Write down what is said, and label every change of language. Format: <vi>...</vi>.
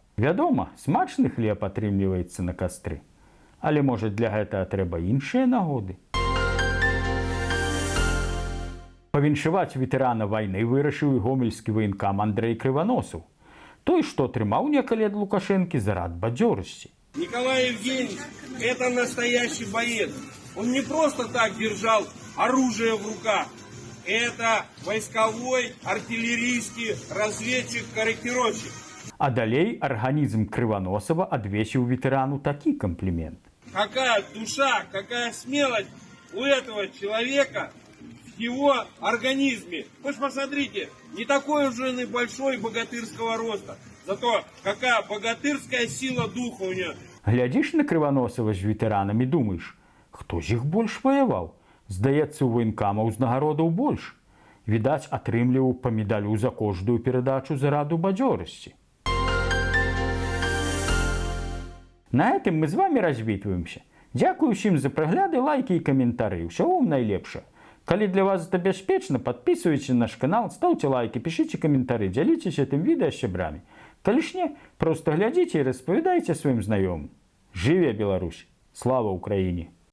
<be>Вядома, смачны хлеб атрымліваецца на кастры. Але, можа, для гэтага трэба іншыя нагоды. Павіншаваць ветэрана вайны вырашыў і гомельскі ваенкам Андрэй Крываносаў. Той, што атрымаў некалі ад Лукашэнкі за рад бадзёрасці.</be> <ru>Николай Евгеньевич – это настоящий боец. Он не просто так держал оружие в руках. Это войсковой, артиллерийский разведчик-корректировщик.</ru> <be>А далей арганізм Крываносава адвесіў ветэрану такі комплімент.</be> <ru>Какая душа, какая смелость у этого человека в его организме. Вы ж посмотрите, не такой уж он и большой богатырского роста. Зато какая богатырская сила духа у него.</ru> <be>Глядзіш на Крываносава з ветэранамі, думаеш, хто з іх больш ваяваў? Здаецца, у ваенкамаў узнагародаў больш. Відаць, атрымліваў па медалю за кожную перадачу за раду бадзёрасці. На гэтым мы з вамі развітваемся. Дзякую ўсім за прагляды, лайкі і каментары. Усяго вам найлепшага. Калі для вас</be> <ru>это бяспечна, подписывайтесь на наш канал, ставьте лайки, пишите комментарии, делитесь этим</ru> <be>відэа з сябрамі. Калі ж не, просто глядзіце і распавядайце сваім знаёмым. Жыве Беларусь! Слава Украіне!</be>